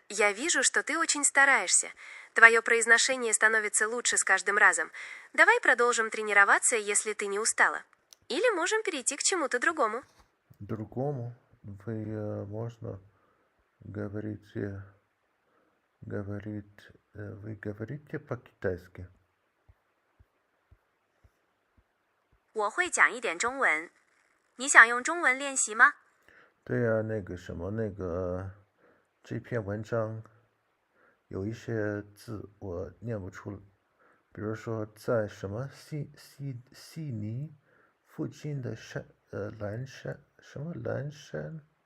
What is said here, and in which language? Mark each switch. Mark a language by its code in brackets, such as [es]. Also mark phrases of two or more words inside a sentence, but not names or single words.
[ru] Я вижу, что ты очень стараешься. Твое произношение становится лучше с каждым разом. Давай продолжим тренироваться, если ты не устала. Или можем перейти к чему-то другому. Другому можно говорить, вы говорите по-китайски. [zh] 我会讲一点中文。你想用中文练习吗？对啊，这篇文章有一些字我念不出，比如说在什么悉尼附近的蓝山，什么蓝山？